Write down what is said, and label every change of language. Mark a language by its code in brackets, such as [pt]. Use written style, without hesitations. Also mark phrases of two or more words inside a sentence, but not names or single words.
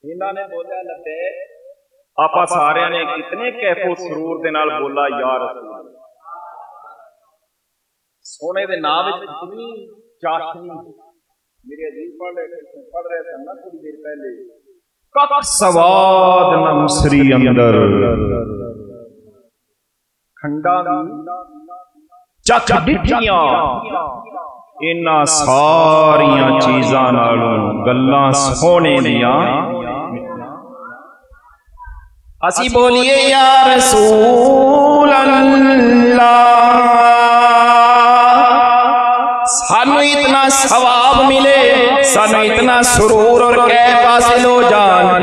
[pa] سیدنا نے بولیا لبیک، آپا سارے نے کتنے کیفو سرور دے نال بولا [ar] یا رسول اللہ، [pa] سونے دے نام وچ کتنی چاشنی۔ میرے عزیز پڑھ رہے سن نا تھوڑی دیر پہلے، کک سواد نہ مصری اندر کھنڈا چک ڈٹھیاں، انہاں ساریاں چیزاں نالوں گلاں سونے دیاں۔ اسی بولیے [ar] یا رسول اللہ، [pa] سانو اتنا ثواب ملے، سانو اتنا سرور اور کیف حاصل ہو جان۔